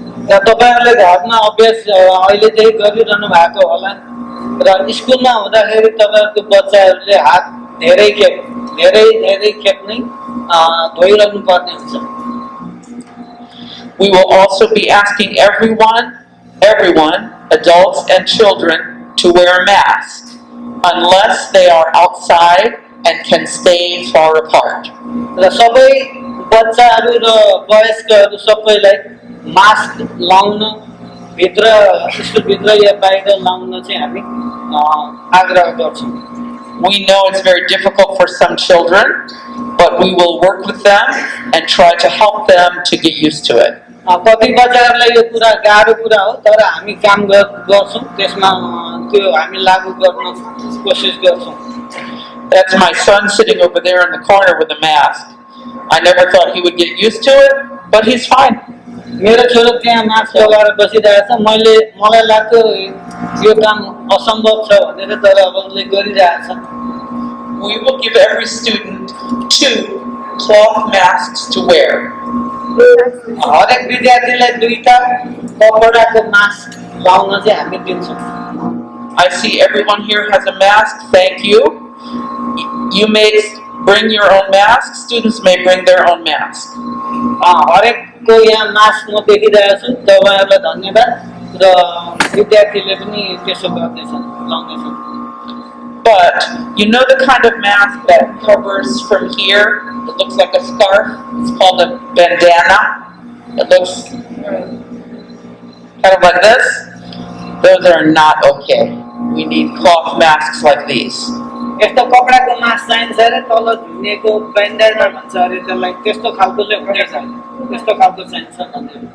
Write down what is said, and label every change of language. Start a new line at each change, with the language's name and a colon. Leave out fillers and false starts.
Nepali: तपाईहरुले घरमा अभ्यास अहिलेदेखि गरिरहनु भएको होला र स्कुलमा हुँदाखेरि तपाईहरुको बच्चाहरुले हात धेरै खेप नै धोइरहनु पर्ने हुन्छ।
English: We will also be asking everyone, adults and children, to wear masks unless they are outside and can stay far apart.
Nepali: र सबै बच्चाहरु र वयस्कहरु सबैलाई मास्क लाउन भित्र स्कुल भित्र या बाहिर लाउन चाहिँ हामी आग्रह गर्छौं।
English: We know it's very difficult for some children, but we will work with them and try to help them to get used to it.
Nepali: कति बच्चाहरुलाई यो कुरा गाह्रो कुरा हो, तर हामी काम गर्छौं, त्यसमा त्यो हामी लागू गर्न कोसिस गर्छौं।
English: That's my son sitting over there in the corner with a mask. I never thought he would get used to it, but he's fine.
Nepali: मेरो छोरो त्यहाँ मास्क लगाएर बसिरहेछ, मलाई लाग्यो यो काम असम्भव छ भनेर, तर अब उसले गरिरहेछ।
English: We will give every student 2 cloth masks to wear.
Nepali: हरेक विद्यार्थीलाई 2टा कपडाको मास्क लाउन चाहिँ हामी दिन्छौं।
English: I see everyone here has a mask. Thank you. You may bring your own mask. Students may bring their own mask.
Nepali: हरेकको यहाँ mask म देखिरहेको छु, तपाईहरुलाई धन्यवाद र विद्यार्थीले पनि त्यसो गर्दैछन्, लाउँदैछन्।
English: But you know the kind of mask that covers from here? It looks like a scarf. It's called a bandana. It looks kind of like this. Those are not okay. We need cloth masks like these.
Nepali: यस्तो कपडाको mask चाहिन्छ रे, तल झुनेको ब्यान्डेना भन्छ अरे त्यसलाई, त्यस्तो खालकोले हुनेछ, त्यस्तो खालको चाहिन्छ भन्ने।